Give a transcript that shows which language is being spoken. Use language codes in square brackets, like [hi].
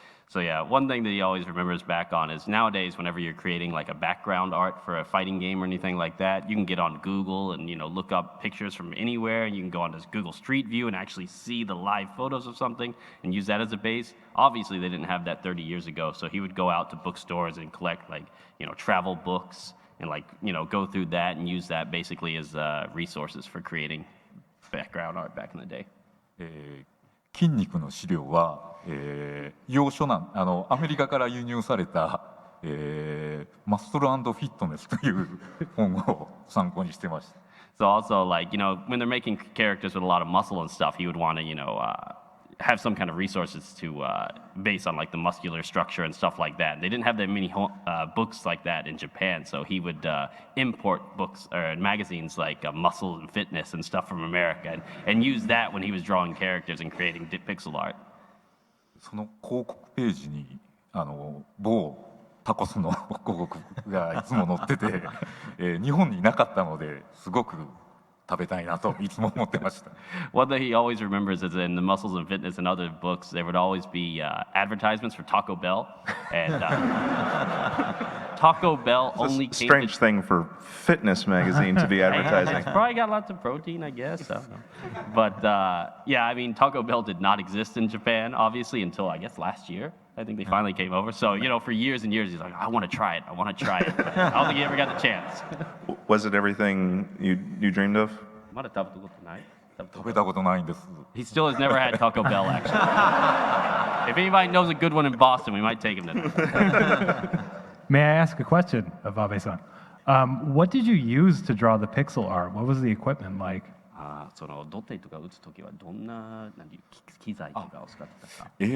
[en] So yeah, one thing that he always remembers back on is nowadays, whenever you're creating like a background art for a fighting game or anything like that, you can get on Google and look up pictures from anywhere, and you can go on to Google Street View and actually see the live photos of something and use that as a base. Obviously, they didn't have that 30 years ago, so he would go out to bookstores and collect travel books and go through that and use that basically as resources for creating background art back in the day. [ja] 筋肉の資料は、洋書アメリカから輸入された、マッスル&フィットネスという本を参考にしてました。 [en] So also when they're making characters with a lot of muscle and stuff, he would want to have some kind of resources to base on the muscular structure and stuff like that. They didn't have that many books like that in Japan, so he would import books or magazines like Muscle and Fitness and stuff from America and use that when he was drawing characters and creating pixel art. [ja] その広告ページに某タコスの広告がいつも載ってて、日本になかったのですごく食べたいなといつも思ってました。 [en] One thing he always remembers is in the Muscles and Fitness and other books, there would always be advertisements for Taco Bell, and Taco Bell only It's a strange thing for fitness magazine to be advertising. It's probably got lots of protein, I guess. I don't know. But yeah, I mean, Taco Bell did not exist in Japan, obviously, until I guess last year. I think they finally came over. So, for years and years, he's like, I want to try it. I want to try it. I don't think he ever got the chance. Was it everything you dreamed of? [ja] まだ食べたことない。食べたことないんです。 [en] He still has never had Taco Bell, actually. If anybody knows a good one in Boston, we might take him to that. May I ask a question of Abe-san? What did you use to draw the pixel art? What was the equipment like? [ja] ドテとか打つときはどんな機材とかを使ってたか。